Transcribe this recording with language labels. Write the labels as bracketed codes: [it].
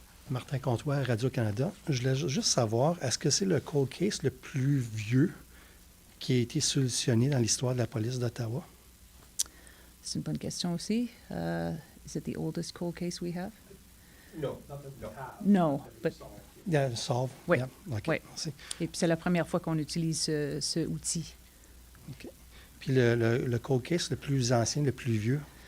[fr] Martin Comtois, Radio-Canada. Je voulais juste savoir, est-ce que c'est le cold case le plus vieux qui a été solutionné dans l'histoire de la police d'Ottawa? C'est une bonne question aussi. [en] Is it the oldest cold case we have? No, not that we have. No, but Yeah, solve. [fr] Oui. [en] Yeah. OK, [fr] Oui. merci. et puis c'est la première fois qu'on utilise ce outil. [en] OK. [fr] Puis le cold case le plus ancien, le plus vieux?